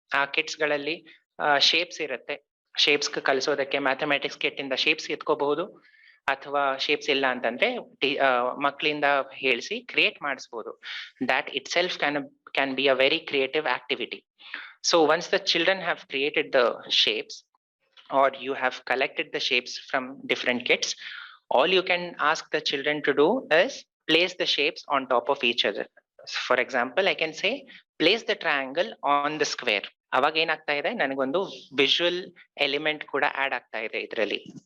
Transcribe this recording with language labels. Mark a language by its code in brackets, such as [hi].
[kn] ಆ ಕಿಟ್ಸ್ ಗಳಲ್ಲಿ ಶೇಪ್ಸ್ ಇರುತ್ತೆ. ಶೇಪ್ಸ್ ಕಲಿಸೋದಕ್ಕೆ ಮ್ಯಾಥಮೆಟಿಕ್ಸ್ ಕಿಟ್ ಇಂದ ಶೇಪ್ಸ್ ಎತ್ಕೋಬಹುದು, ಅಥವಾ ಶೇಪ್ಸ್ ಇಲ್ಲ ಅಂತಂದ್ರೆ ಮಕ್ಕಳಿಂದ ಹೇಳಿಸಿ ಕ್ರಿಯೇಟ್ ಮಾಡಿಸ್ಬೋದು. [en] That itself can be a very creative activity. So once the children have created the shapes or you have collected the shapes from different kits, all you can ask the children to do is place the shapes on top of each other. For example, I can say place the triangle on the square. [kn] ಅವಾಗ ಏನಾಗ್ತಾ ಇದೆ, ನನಗೊಂದು visual element ಕೂಡ add ಆಗ್ತಾ ಇದೆ ಇದರಲ್ಲಿ.